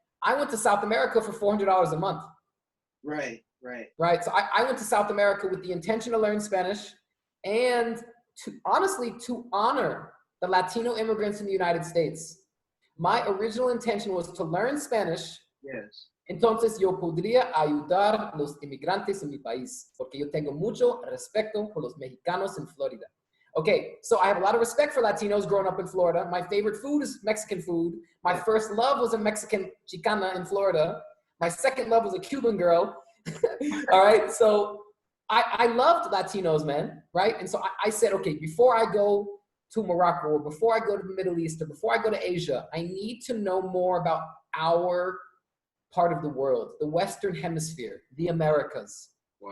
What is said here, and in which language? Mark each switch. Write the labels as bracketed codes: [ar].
[en] I went to South America for $400 a month. Right. So I went to South America with the intention to learn Spanish and to honor the Latino immigrants in the United States. My original intention was to learn Spanish. Yes. [es] Entonces yo podría ayudar a los inmigrantes en mi país, porque yo tengo mucho respeto por los mexicanos en Florida. [en] Okay, so I have a lot of respect for Latinos growing up in Florida. My favorite food is Mexican food. My first love was a Mexican Chicana in Florida. My second love was a Cuban girl. All right, so I loved Latinos, man, right? And so I said, okay, before I go to Morocco or before I go to the Middle East or before I go to Asia, I need to know more about our part of the world, the Western Hemisphere, the Americas. Wow.